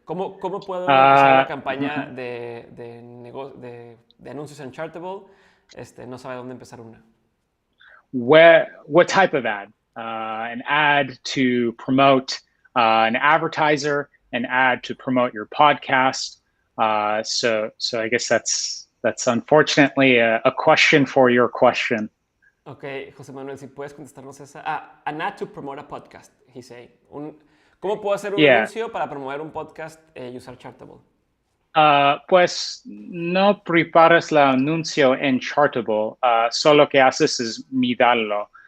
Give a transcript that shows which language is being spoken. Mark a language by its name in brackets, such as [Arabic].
[Spanish] ¿Cómo puedo empezar una campaña de anuncios en Chartable? No sabe dónde empezar una. [English] What type of ad? An ad to promote an advertiser, an ad to promote your podcast. So I guess that's unfortunately a question for your question. [Spanish] Ok, José Manuel, si puedes contestarnos esa. [English] An ad to promote a podcast, he's saying. [Spanish] ¿Cómo puedo hacer un anuncio para promover un podcast y usar Chartable? Pues no preparas el anuncio en Chartable, solo que haces es mirarlo.